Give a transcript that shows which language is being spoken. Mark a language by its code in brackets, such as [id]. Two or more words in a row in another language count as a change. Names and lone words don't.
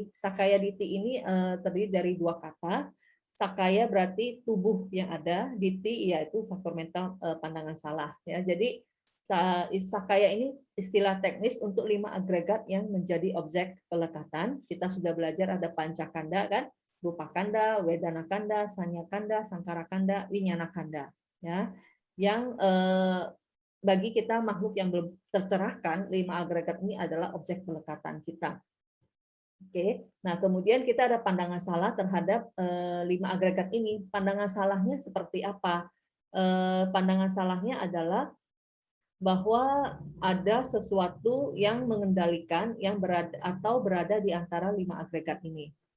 [pi] Sakkaya Ditthi [id] ini terdiri dari 2 kata. Sakkaya berarti tubuh yang ada, Ditthi yaitu faktor mental pandangan salah ya. Jadi Sakkaya ini istilah teknis untuk 5 agregat yang menjadi objek pelekatan. Kita sudah belajar ada pancakanda kan, [pi] rupa kanda, wedana kanda, sanya kanda, sangkara kanda, winyana kanda ya. [id] Yang bagi kita makhluk yang belum tercerahkan, 5 agregat ini adalah objek pelekatan kita. Oke, nah kemudian kita ada pandangan salah terhadap 5 agregat ini. Pandangan salahnya seperti apa? Pandangan salahnya adalah bahwa ada sesuatu yang mengendalikan yang berada di antara 5 agregat ini.